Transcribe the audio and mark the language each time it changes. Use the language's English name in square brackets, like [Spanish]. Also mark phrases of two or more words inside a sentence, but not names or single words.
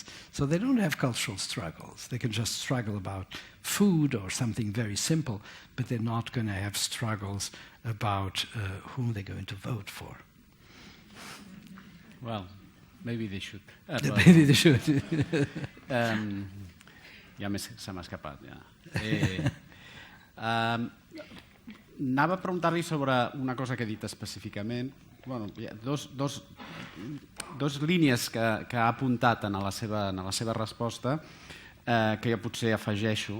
[English] So they don't have cultural struggles. They can just struggle about food or something very simple, but they're not going to have struggles about whom they're going to vote for. Well, maybe they should. Maybe they should. [Catalan] Ja se m'ha escapat, ja. Anava a preguntar-li sobre una cosa que he dit específicament. Bueno, hi ha dos línies que ha apuntat en la seva resposta que jo potser afegeixo.